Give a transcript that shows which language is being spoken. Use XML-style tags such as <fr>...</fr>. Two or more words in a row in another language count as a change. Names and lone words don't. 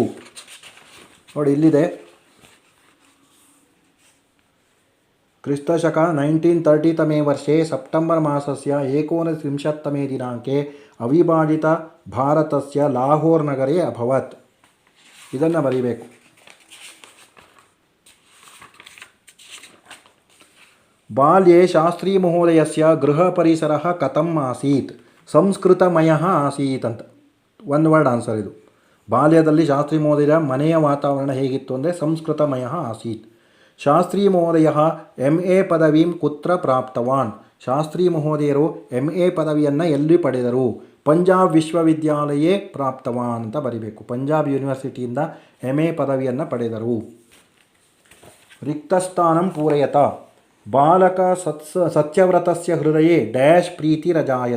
<kn>ನೋಡಿ ಇಲ್ಲಿದೆ,</kn> <sa>क्रिस्तशक 1930 वर्षे सेप्टेम्बर मासस्य 19 दिनाङ्के अविभाजित भारतस्य लाहोर नगरे अभवत्.</sa> <kn>ಇದನ್ನು ಬರೀಬೇಕು.</kn> <sa>बाल्ये शास्त्री महोदयस्य गृह परिसर कथम् आसीत्. संस्कृतमय आसीत्</sa> <kn>ಅಂತ ಒಂದು</kn> <en>word answer</en> <kn>ಇದು. ಬಾಲ್ಯದಲ್ಲಿ ಶಾಸ್ತ್ರಿ ಮಹೋದಯ ಮನೆಯ ವಾತಾವರಣ ಹೇಗಿತ್ತು ಅಂದರೆ</kn> <sa>संस्कृतमय आसीत्. शास्त्री महोदय MA पदवीं कुत्र प्राप्तवान्.</sa> <kn>ಶಾಸ್ತ್ರಿ ಮಹೋದಯರು MA ಪದವಿಯನ್ನು ಎಲ್ಲಿ ಪಡೆದರು?</kn> <sa>पंजाब विश्वविद्यालये प्राप्तवान्</sa> <kn>ಅಂತ ಬರೀಬೇಕು. ಪಂಜಾಬ್ ಯೂನಿವರ್ಸಿಟಿಯಿಂದ MA ಪದವಿಯನ್ನು ಪಡೆದರು.</kn> <sa>रिक्तस्थानं पूरयत. बालक सत्यव्रतस्य हृदये ಡ್ಯಾಶ್ ಪ್ರೀತಿರಜಾಯತ.</sa>